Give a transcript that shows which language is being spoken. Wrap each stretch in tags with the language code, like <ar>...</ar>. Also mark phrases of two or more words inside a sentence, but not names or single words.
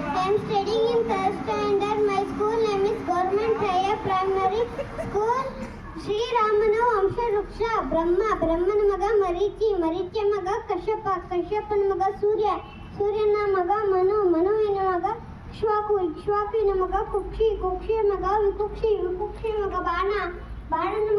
<en>am studying in third standard. My school name is Government Higher Primary School.</en> <kn>ಶ್ರೀರಾಮನ ವಂಶವೃಕ್ಷ ಬ್ರಹ್ಮ, ಬ್ರಹ್ಮನ ಮಗ ಮರೀಚಿ, ಮರೀಚಿಯ ಮಗ ಕಶ್ಯಪ, ಕಶ್ಯಪನ ಮಗ ಸೂರ್ಯ, ಸೂರ್ಯನ ಮಗ ಮನು, ಮನುವಿನ ಮಗ ಇಕ್ಷ್ವಾಕು, ಇಕ್ಷ್ವಾಕುವಿನ ಮಗ ಕುಕ್ಷಿ, ಕುಕ್ಷಿಯ ಮಗ ವಿಕುಕ್ಷಿ, ವಿಕುಕ್ಷಿಯ ಮಗ ಬಾಣ, ಬಾಣನ ಮಗ</kn>